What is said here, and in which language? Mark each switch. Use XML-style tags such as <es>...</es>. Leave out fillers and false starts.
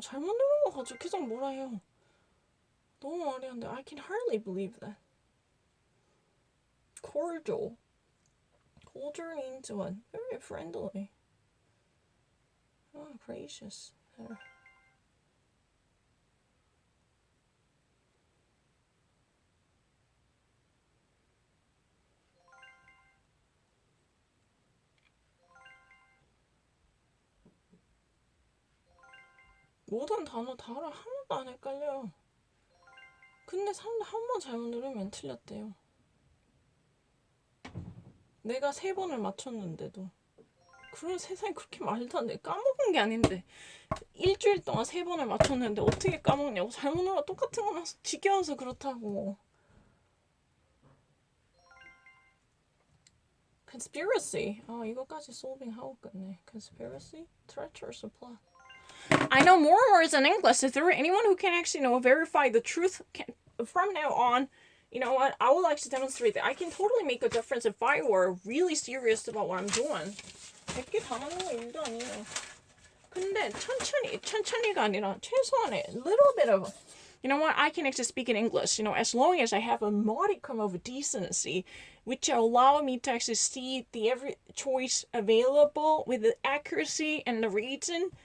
<ko>잘못 누른 거 가지고 계속 뭐라 해요. 너무 어려운데</ko> <en>I can hardly believe that. Cordial. Cordial means what? Very friendly. Oh, gracious.</en> <ko>모든 단어 다 알아. 한 번도 안 헷갈려요. 근데 사람들 한 번 잘못 누르면 틀렸대요. 내가 3번을 맞췄는데도. 그런 세상에 그렇게 말도 안 돼. 까먹은 게 아닌데. 일주일 동안 3번을 맞췄는데 어떻게 까먹냐고. 잘못 눌러 똑같은 거 나서 지겨워서 그렇다고.</ko> <en>Conspiracy.</en> <ko>이거까지 solving 하고 끝내.</ko> <en>Conspiracy? Treacherous plot. I know more words in English. If there were anyone who can actually verify the truth from now on, you know what? I would like to demonstrate that I can totally make a difference if I were really serious about what I'm doing.</en> <ko>100개 다 맞는 거 일도 아니에요. 근데 천천히가 아니라 최소한의</ko> <en>little bit of, you know what? I can actually speak in English, as long as I have a modicum of decency, which allow me to actually see the every choice available with the accuracy and the reason.</en>